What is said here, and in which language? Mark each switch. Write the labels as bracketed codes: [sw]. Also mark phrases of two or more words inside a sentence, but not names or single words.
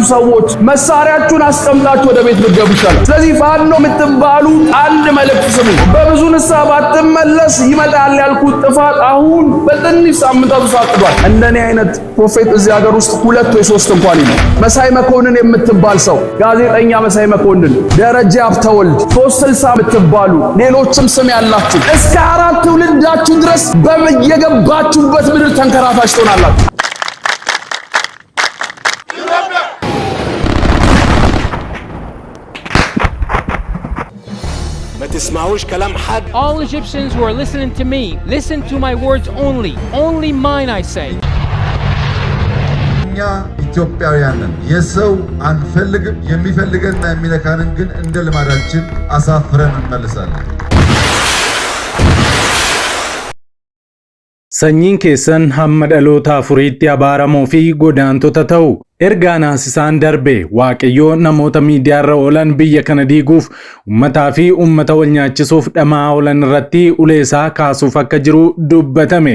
[am] ሰዎች መሳሪያችሁን አስቀምጣችሁ ወደ ቤት ብትገቡ ይሻላል። ስለዚህ ፋኖ የምትባሉ አንድ መልእክት ስሙ። በብዙ ንስሐ ባትመለስ ይመጣል ያልኩት ጥፋት አሁን በትንሽ ሳምንታት ውስጥ አጥቷል። እንደኔ አይነት ፕሮፌት እዚህ ሀገር ውስጥ ሁለት ወይ ሶስት እንኳን ነው። መሳይ መኮንን የምትባል ሰው ጋዜጠኛ መሳይ መኮንን፣ ደረጃ አብተወልድ፣ 360 የምትባሉ ሌሎችም ስም ያላችሁ እስከ 4 ትውልዳችሁ ድረስ በየገባችሁበት ምድር ተንከራታች ትሆናላችሁ። [en] All Egyptians who are listening to me, listen to my words only mine I say. [am] እኛ ኢትዮጵያውያንን የሰው አንፈልግም የሚፈልገንና የሚነካንን ግን እንደ ልማዳችን አሳፍረን እንመልሳለን። [om] Sanyiin keessan hamma dhaloota afuriitti abaaramoo fi godaantota ta'u. Ergaan naasisaan darbe Waaqayyoo namoota miidiyaarra oolan biyya kana diiguuf ummataa fi ummata wal nyaachisuuf dhamaa oolan irratti uleesaa kaasuuf akka jiru dubbatame.